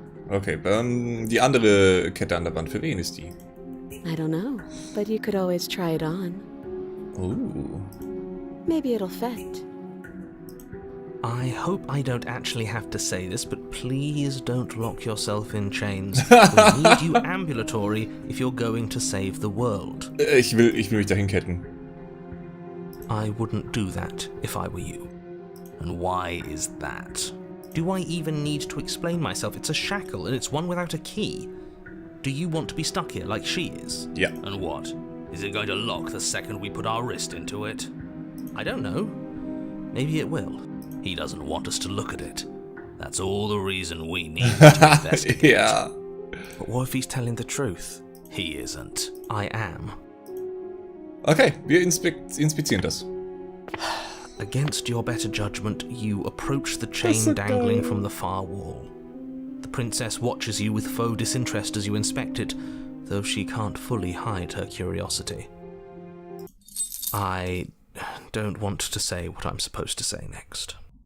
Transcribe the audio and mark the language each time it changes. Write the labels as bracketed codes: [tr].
[de] Okay, die andere Kette an der Wand, für wen ist die? [en] I don't know, but you could always try it on. Ooh. Maybe it'll fit. I hope I don't actually have to say this, but please don't lock yourself in chains. We'll need you ambulatory if you're going to save the world. [de] Ich will mich dahin ketten. [en] I wouldn't do that if I were you. And why is that? Do I even need to explain myself? It's a shackle and it's one without a key. Do you want to be stuck here like she is? Yeah. And what? Is it going to lock the second we put our wrist into it? I don't know. Maybe it will. He doesn't want us to look at it. That's all the reason we need to investigate. [de] Ja. [en] But what if he's telling the truth? He isn't. I am. [de] Okay, wir inspizieren das. [en] Against your better judgment, you approach the chain dangling from the far wall. The princess watches you with faux disinterest as you inspect it, though she can't fully hide her curiosity. I don't want to say what I'm supposed to say next.